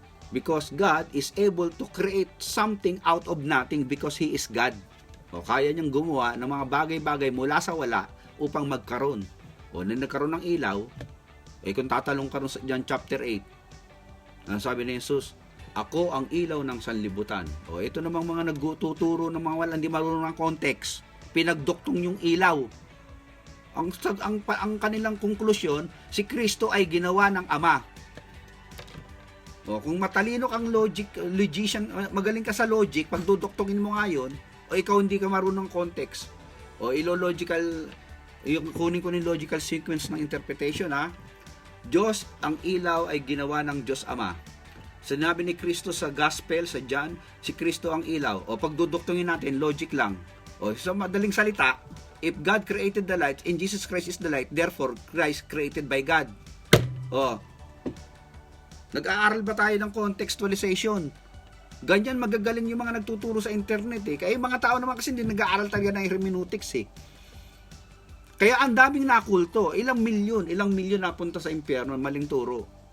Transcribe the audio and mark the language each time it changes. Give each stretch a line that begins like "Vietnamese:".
English: Because God is able to create something out of nothing because He is God.
Filipino: Kaya niyang gumawa ng mga bagay-bagay mula sa wala upang magkaroon. Nung nagkaroon ng ilaw, kung tatalong ka sa John chapter 8, Ang sabi ni Jesus, ako ang ilaw ng sanlibutan. O ito namang mga nagtuturo ng mga walang di marunong ng context, pinagduktong yung ilaw. Ang kanilang konklusyon, si Kristo ay ginawa ng Ama. O kung matalino kang logician, magaling ka sa logic, pag duduktongin mo ngayon, o ikaw hindi ka marunong ng context, o ilological, yung kunin ko ng
English: logical sequence
Filipino: ng interpretation, ha? Diyos, ang ilaw ay ginawa ng Diyos Ama. Sinabi ni Kristo sa Gospel, sa John, si Kristo ang ilaw. O pag duduktongin natin, logic lang. O sa madaling salita,
English: if God created the light and Jesus Christ is the light, therefore Christ created by God.
Filipino: O, nag-aaral ba tayo ng contextualization? Ganyan magagaling yung mga nagtuturo sa internet eh. Kaya yung mga tao naman kasi hindi nag-aaral talaga ng hermeneutics eh. Kaya ang daming nakulto, ilang milyon napunta sa impyerno, maling turo.